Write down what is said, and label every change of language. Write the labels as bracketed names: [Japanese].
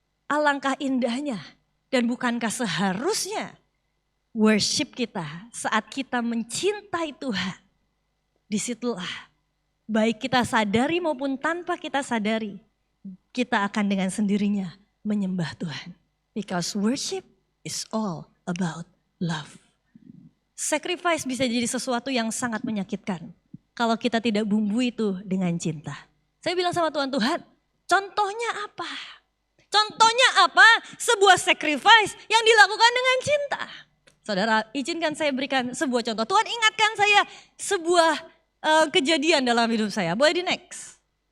[Indonesian] Alangkah indahnya dan bukankah seharusnya worship kita saat kita mencintai Tuhan. Disitulah baik kita sadari maupun tanpa kita sadari, kita akan dengan sendirinya menyembah Tuhan. [English] Because worship is all about love. [Indonesian] Sacrifice bisa jadi sesuatu yang sangat menyakitkan kalau kita tidak bumbui itu dengan cinta. Saya bilang sama Tuhan, contohnya apa? Contohnya apa? Sebuah sacrifice yang dilakukan dengan cinta. Saudara, izinkan saya berikan sebuah contoh. Tuhan ingatkan saya sebuah kejadian dalam hidup saya. Boleh di next.